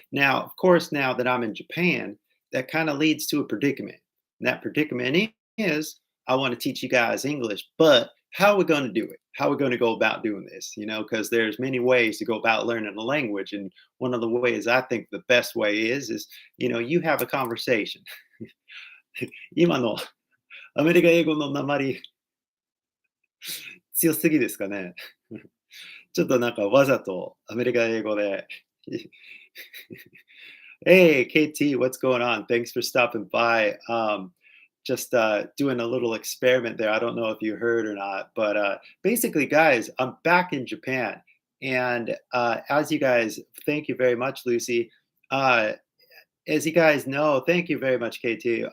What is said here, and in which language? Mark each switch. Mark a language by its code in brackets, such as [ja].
[en] Now, of course, now that I'm in Japan, that kind of leads to a predicament. And that predicament is I want to teach you guys English, but how are we going to do it? How are we going to go about doing this? Because there's many ways to go about learning a language, and one of the ways I think the best way is you have a conversation. [ja] 今のアメリカ英語の訛り強すぎですかね。ちょっとなんかわざとアメリカ英語で [en] Hey, KT, what's going on? Thanks for stopping by. Just doing a little experiment there. I don't know if you heard or not, but basically, guys, I'm back in Japan. And as you guys, thank you very much, Lucy. As you guys know, thank you very much, KT.